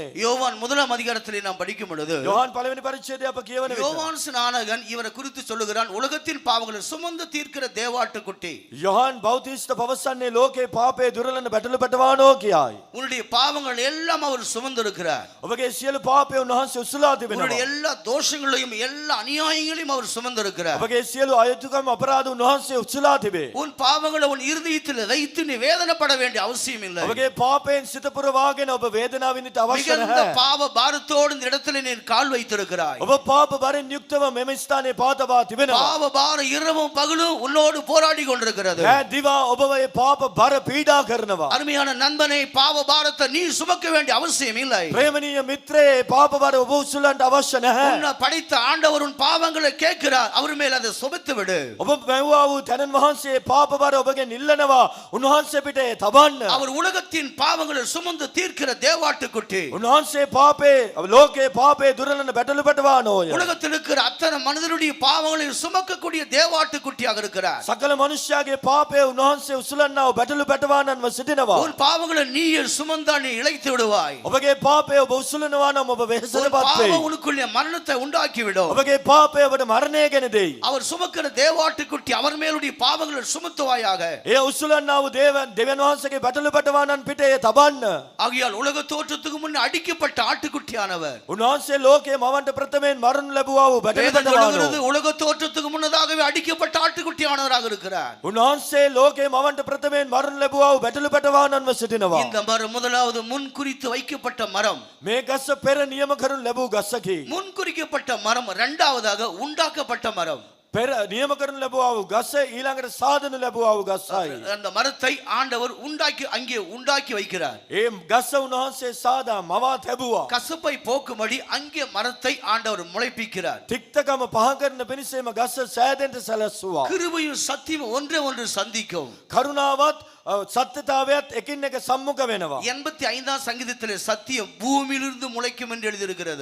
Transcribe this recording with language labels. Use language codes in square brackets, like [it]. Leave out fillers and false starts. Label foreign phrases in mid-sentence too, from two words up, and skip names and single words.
[ta] யோவான் 1 அதிகாரத்திலே நாம் படிக்கும் பொழுது [si] යෝහන් පළවෙනි පරිච්ඡේදය අප කියවන විට [ta] யோவான் ஸ்நானகன் இவரை குறித்து சொல்லுகிறான், உலகத்தின் பாவங்களை சுமந்து தீர்க்கிற தேவாட்டுக்குட்டி. [si] යෝහන් බෞතිස්ත පවසන්නේ ලෝකේ පාපය දුරලන බැටළු පැටවාණෝ කියයි. [ta] உன்னுடைய பாவங்கள் எல்லாம் அவர் சுமந்திருக்கிறார். [si] ඔබගේ සියලු පාපය උන්වහන්සේ උසුලා [ta] உன்னுடைய [si] තිබෙනවා. [ta] எல்லா தோஷங்களையும் எல்லா அநியாயங்களையும் அவர் சுமந்திருக்கிறார். [si] ඔබගේ සියලු අයුතුකම් අපරාධ උන්වහන්සේ උසුලා තිබේ. [ta] உன் பாவங்களை உன் இருதயத்தில் வைத்து நீ வேதனைப்பட வேண்டிய அவசியம் இல்லை. [si] ඔබගේ පාපයෙන් සිත පුරවාගෙන ඔබ වේදනාව විඳින්න අවශ්‍ය [ta] மிகுந்த [si] නැහැ. [ta] பாவ பாரத்தோடு இந்த இடத்துல நீ கால் வைத்திருக்கிறாய். [si] ඔබ පාප බරෙන් යුක්තව මෙම ස්ථානයේ පාතබා තිබෙනවා. [ta] பாவ பாரம் இரவும் பகலும் உன்னோடு போராடி கொண்டிருக்கிறது. [si] ඈ දිවා ඔබව ඒ පාප බර පීඩා කරනවා. [ta] அருமையான நண்பனை, பாவ பாரத்தை நீ சுமக்க வேண்டிய அவசியம் இல்லை. [si] ප්‍රේමණීය මිත්‍රයේ පාප බර ඔබ උසුලන්න අවශ්‍ය නැහැ. [ta] உன்னை படைத்த ஆண்டவர் உன் பாவங்களை கேட்கிறார். அவர் மேல் அதை சுமத்து விடு. [si] ඔබ මැව්වා වූ තැනන් වහන්සේ පාප බර ඔබගෙන් ඉල්ලනවා. උන්වහන්සේ පිට ඒ තබන්න. [ta] அவர் உலகத்தின் பாவங்களை சுமந்து தீர்க்கிற தேவாட்டுக்குட்டி. [si] උන්වහන්සේ පාපේ ලෝකේ පාපේ දුරලන බැටළු පැටවානෝය. [ta] உலகத்தில் இருக்கிற அத்தனை மனிதனுடைய பாவங்களை சுமக்கக்கூடிய தேவாட்டுக்குட்டியாக இருக்கிறார். [si] සකල මනුෂ්‍යයාගේ පාපය උන්වහන්සේ උසුලන්නව බැටළු පැටවානන්ව සිටිනවා. [ta] உன் பாவங்களை நீயே சுமந்தா நீ இளைத்து விடுவாய். [si] ඔබගේ පාපය ඔබ උසුලනවා නම් ඔබ [ta] உன் [si] වෙහෙසටපත් වෙයි. [ta] பாவம் உனக்குள்ளே மரணத்தை உண்டாக்கி விடும். [si] ඔබගේ පාපය ඔබට මරණය ගෙන දෙයි. [ta] அவர் சுமக்கிற தேவாட்டுக்குட்டி அவர் மேலுடைய பாவங்களை சுமத்துவாயாக. [si] ඒ උසුලන්නා වූ දෙවියන් වහන්සේගේ බැටළු පැටවානන් පිට ඒ තබන්න. [ta] ஆகையால் உலக தோற்றத்துக்கு முன்னே அடிக்கப்பட்ட ஆட்டுக்குட்டியானவர். [si] උන්වහන්සේ ලෝකේ මවන්ට ප්‍රථමයෙන් මරණු ලැබුවා වූ බැටළු [ta] வேதம் சொல்லுகிறது [si] පැටවානෝ. [ta] உலக தோற்றத்துக்கு முன்னதாகவே அடிக்கப்பட்ட ஆட்டுக்குட்டியானவராக இருக்கிறார். [si] උන්වහන්සේ ලෝකේ මවන්ට ප්‍රථමයෙන් මරණු ලැබුවා වූ බැටළු පැටවානන්ව සිටිනවා. [ta] இந்த மரம் முதலாவது முன்குறித்து வைக்கப்பட்ட மரம். [si] මේ ගස පෙර නියම කරනු ලැබූ ගසකි. [ta] முன்குறிக்கப்பட்ட மரம் இரண்டாவதாக உண்டாக்கப்பட்ட மரம். [si] පෙර නියම කරනු ලැබුවා වූ ගස ඊළඟට සාදනු ලැබුවා වූ ගසයි. [ta] அந்த மரத்தை ஆண்டவர் அங்கே உண்டாக்கி வைக்கிறார். [si] ඒ ගස උන්වහන්සේ සාදා මවා තැබුවා. [ta] கசப்பை போக்கும்படி அங்கே மரத்தை ஆண்டவர் முளைப்பிக்கிறார். [si] තික්තකම පහ කරන පිණිසේම ගස සෑදෙන්න සැලැස්සුවා. [ta] கிருபையும் சத்தியம் ஒன்றை ஒன்று சந்திக்கும். [si] කරුණාවත් සත්‍යතාවයත් එකින් එක සම්මුඛ වෙනවා. [ta] 85ஆம் சங்கீதத்திலே சத்தியம் பூமியிலிருந்து முளைக்கும் என்று எழுதியிருக்கிறது.